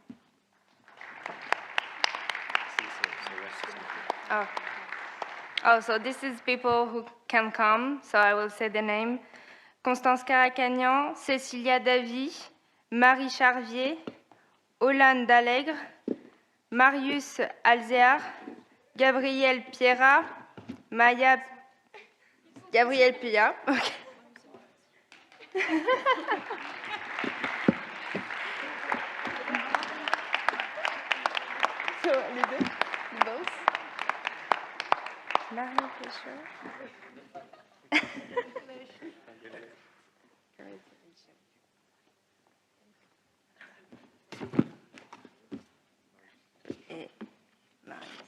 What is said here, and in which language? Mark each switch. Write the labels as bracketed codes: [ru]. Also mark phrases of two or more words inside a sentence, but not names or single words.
[en] Oh, so this is people who can come, so I will say the name. Constance Caracagnan, Cécilia Davy, Marie Charvier, Olane Dallègre, Marius Alzéar, Gabriel Pierra, Maya... Gabriel Pia, [fr] ok. So, les deux, both. Marie Fischer. Et Marius.